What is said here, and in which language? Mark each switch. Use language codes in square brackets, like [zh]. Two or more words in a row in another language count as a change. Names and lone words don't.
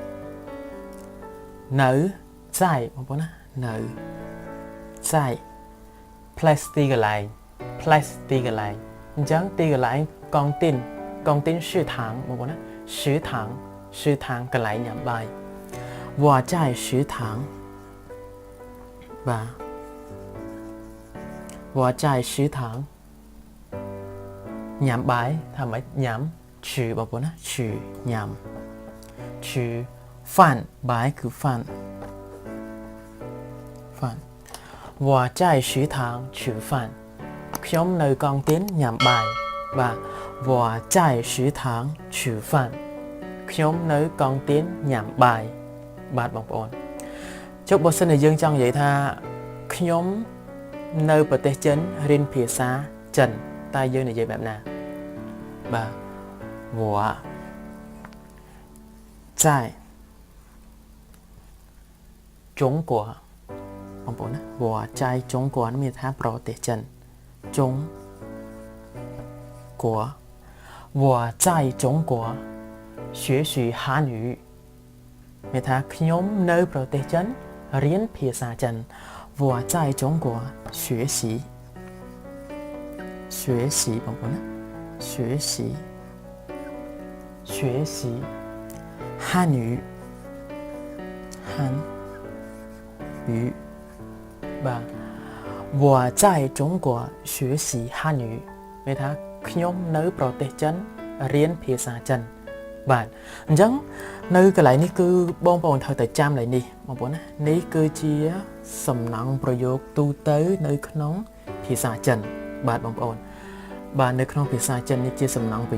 [km] នៅ在បងប្អូនណានៅ在 place ទីកន្លែងអញ្ចឹងទីកន្លែងកង់ទីន食堂បងប្អូនណា食堂កន្លែងញ៉ាំបាយ [zh] 我在食堂 [km] បាទ [zh] 我在食堂 [km] ញ៉ាំបាយថាម៉េចញ៉ាំ吃បងប្អូនណា吃ញ៉ាំ吃饭បាយគឺ饭 [zh] 我在食堂吃饭 [km] ខ្ញុំនៅកងទៀនញ៉ាំបាយបាទ [zh] 我在食堂吃饭 [km] ខ្ញុំនៅកងទៀនញ៉ាំបាយបាទបងប្អូនចុះបើសិនជាយើងចង់និយាយថាខ្ញុំនៅប្រទេសចិនរៀនភាសាចិនតែយើងនិយាយបែបណាបាទ我 [zh] 在中国 [km] បងប្អូនណា [zh] 我在中国 [km] មានថាប្រទេសចិន中 [zh] 国我在中国学习汉语 [km] មានថាខ្ញុំនៅប្រទេសចិនរៀនភាសាចិន [zh] 我在中国学习 [km] បងប្អូនណា [zh] 学习汉语 [km] បាទ [zh] 我在中国学习汉语 [km] មានថាខ្ញុំនៅប្រទេសចិនរៀនភាសាចិនបាទអញ្ចឹងនៅកន្លែងនេះគឺបងប្អូនត្រូវតែចាំឡើយនេះបង ប្អូនណានេះគឺជាសំណង់ប្រយោគទូទៅនៅក្នុងភាសាចិនបាទបងប្អូនបាទនៅក្នុងភាសាចិននេះជាសំណង់ប្រ